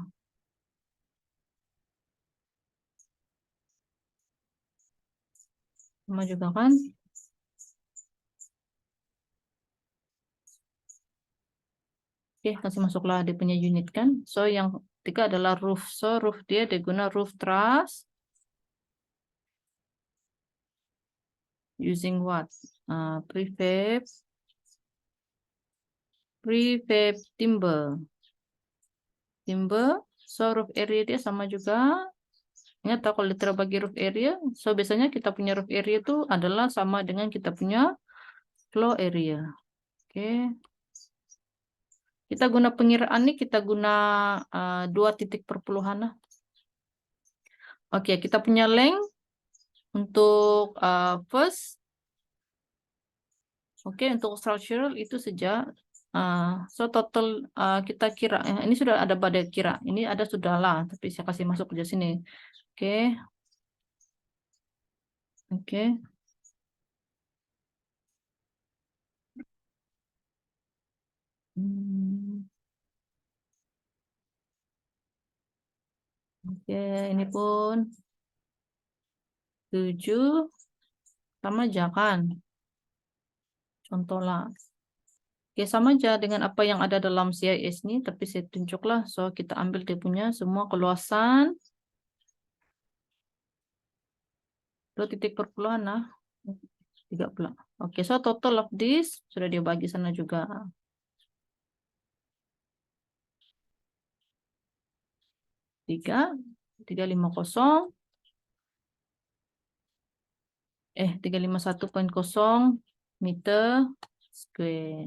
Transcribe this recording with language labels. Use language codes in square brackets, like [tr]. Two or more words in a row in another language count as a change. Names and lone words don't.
[ms] Sama juga kan? Oke, kasih masuklah dia punya unit kan. So yang ketiga adalah roof. So roof dia guna [en] roof truss. Using what? Prefab timber. [ms] So [en] roof area [ms] dia sama juga. Ingat kalau literal bagi [en] roof area, [ms] so biasanya kita punya [en] roof area [ms] itu adalah sama dengan kita punya [en] floor area. [ms] Oke. Kita guna pengiraan nih, kita guna 2.perpuluhan. Oke, kita punya length untuk first. Oke, untuk structural itu sejak so total kita kira ini sudah ada pada kira. Ini ada sudah lah, tapi saya kasih masuk ke sini. Oke. Oke. Oke, ini pun 7 sama aja kan? Contoh lah. Oke, sama aja dengan apa yang ada dalam CIS ini, tapi saya tunjuklah. So, kita ambil dia punya semua keluasan. 2.perpuluhan lah. 30. Oke, [en] so total of this [ms] sudah dia bagi sana juga. [en] 350 351.0 meter square.